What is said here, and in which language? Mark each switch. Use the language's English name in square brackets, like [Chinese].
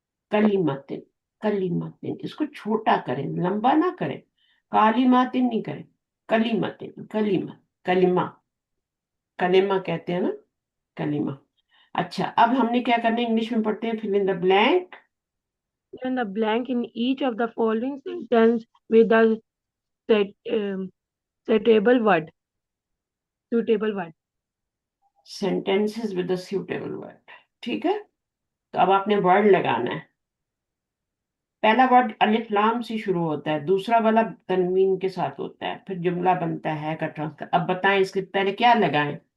[Hindi] कलीमतिन, कलीमतिन, इसको छोटा करें, लंबा ना करें। कालीमातिन नहीं करें, कलीमतिन, कलीमा, कलिमा, कलिमा कहते हैं ना, कलिमा। अच्छा, अब हमने क्या करना है, इंग्लिश में पढ़ते हैं, [English] Fill in the blank. Fill in the blank in each of the following sentence with the set, suitable word. Suitable word. Sentences with the suitable word, [Hindi] ठीक है? तो अब आपने वर्ड लगाना है। पहला वर्ड अलिफ लाम से शुरू होता है, दूसरा वाला तनवीन के साथ होता है, फिर जुमला बनता है का ट्रांसफर। अब बताएं, इसके पहले क्या लगाएं?